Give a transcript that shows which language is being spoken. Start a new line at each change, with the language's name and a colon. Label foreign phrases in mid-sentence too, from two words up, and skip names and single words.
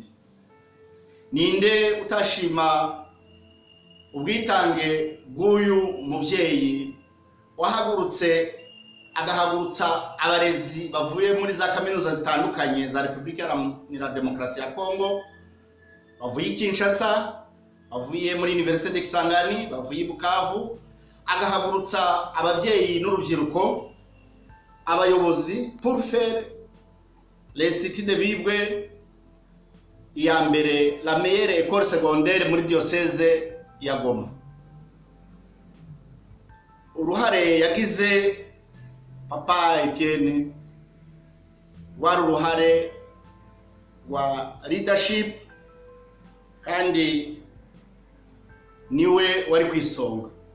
Kinyarwanda: Ninde utashima ubwitange bw'uyu mubyeyi wahagurutse agahagurutsa abarezi bavuye muri za kaminuza zitandukanye za Repubulika Iharanira Demokarasi ya Kongo, bavuye Kinshasa, bavuye muri Université de Kisangani, bavuye Bukavu, agahagurutsa ababyeyi n'urubyiruko, abayobozi
French: pour faire l'Institut de Bibwe
Kinyarwanda: ya mbere,
French: la meilleure école secondaire muri diocèse ya Goma.
Kinyarwanda: Uruhare yagize Papa Etienne wari uruhare wa leadership kandi niwe wari kwisonga.